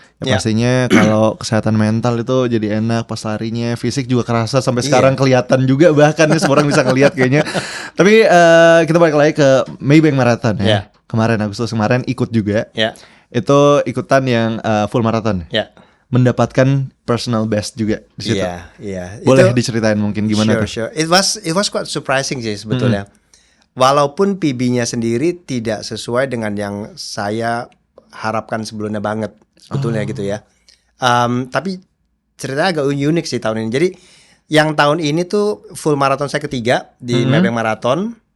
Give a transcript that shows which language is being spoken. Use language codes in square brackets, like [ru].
[id] Pastinya kalau kesehatan mental itu jadi enak pas larinya, fisik juga kerasa sampai sekarang kelihatan juga bahkan nih semua orang bisa ngelihat kayaknya. Tapi kita balik lagi ke Maybank Marathon ya. Kemarin Agustus kemarin ikut juga. Itu ikutan yang full marathon. Mendapatkan personal best juga di situ. Boleh diceritain mungkin gimana tuh? Sure. [en] It was quite surprising [id] sih sebetulnya. Walaupun PB-nya sendiri tidak sesuai dengan yang saya harapkan sebelumnya banget sebetulnya gitu ya. Tapi ceritanya agak unik sih tahun ini. Jadi yang tahun ini tuh full marathon saya ketiga di Maybank Marathon.